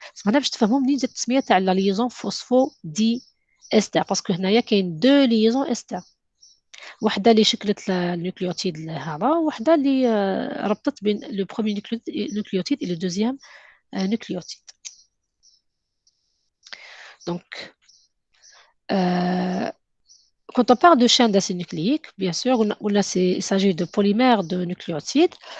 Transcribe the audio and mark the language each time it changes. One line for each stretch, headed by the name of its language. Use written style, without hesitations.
French: C'est pour ça que je la liaison phosphodiester, parce que il y a deux liaisons ester.
Arabic: واحدة اللي شكلت النيوكليوتيد هذا وواحدة اللي ربطت بين
French: le premier nucléotide et le deuxième nucléotide. Donc, quand on parle de chaîne d'acide nucléique, bien sûr, il s'agit de polymères de nucléotides.